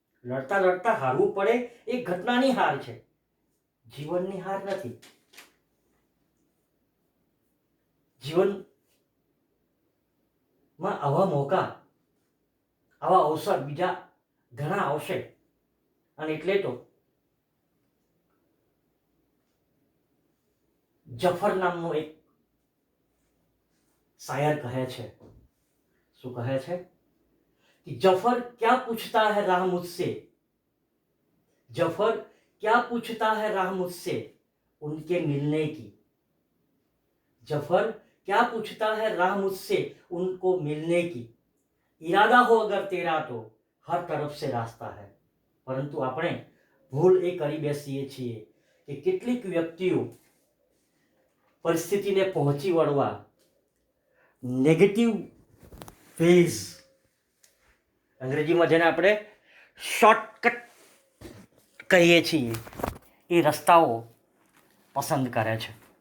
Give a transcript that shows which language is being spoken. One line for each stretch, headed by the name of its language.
Gujarati: લડતા લડતા હારવું પડે એક ઘટનાની હાર છે, જીવનની હાર નથી. જીવનમાં આવા મોકા, આવા અવસર બીજા ઘણા આવશે. અને એટલે તો જફર નામનો એક શાયર કહે છે,
Hindi: શું કહે છે कि जफर क्या पूछता है राह मुझसे, जफर क्या पूछता है राह मुझसे उनके मिलने की. जफर क्या पूछता है राह मुझसे उनको मिलने की. इरादा हो अगर तेरा तो हर तरफ से रास्ता है.
Gujarati: પરંતુ આપણે ભૂલ એ કરી બેસીએ છીએ કે કેટલીક વ્યક્તિઓ પરિસ્થિતિને પહોંચી વળવા નેગેટિવ ફેઝ, અંગ્રેજીમાં જેને આપણે શોર્ટકટ કહીએ છીએ, એ રસ્તાઓ પસંદ કરે છે.